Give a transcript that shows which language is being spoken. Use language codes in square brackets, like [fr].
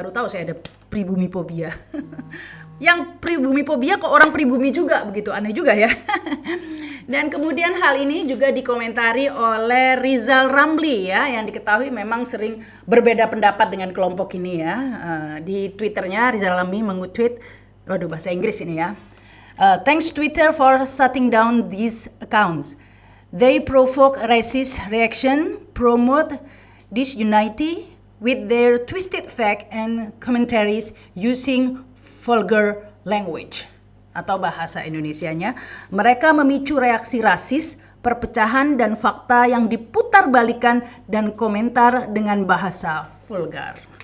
[id] Baru tahu saya ada pribumifobia. Yang pribumifobia kok orang pribumi juga, begitu aneh juga ya. Dan kemudian hal ini juga dikomentari oleh Rizal Ramli ya, yang diketahui memang sering berbeda pendapat dengan kelompok ini ya. Di Twitternya Rizal Ramli mengutweet, bahasa Inggris ini ya. [en] Thanks Twitter for shutting down these accounts. They provoke racist reaction, promote disunity with their twisted fact and commentaries using vulgar language. [id] Atau bahasa Indonesianya, mereka memicu reaksi rasis, perpecahan dan fakta yang diputarbalikkan dan komentar dengan bahasa vulgar.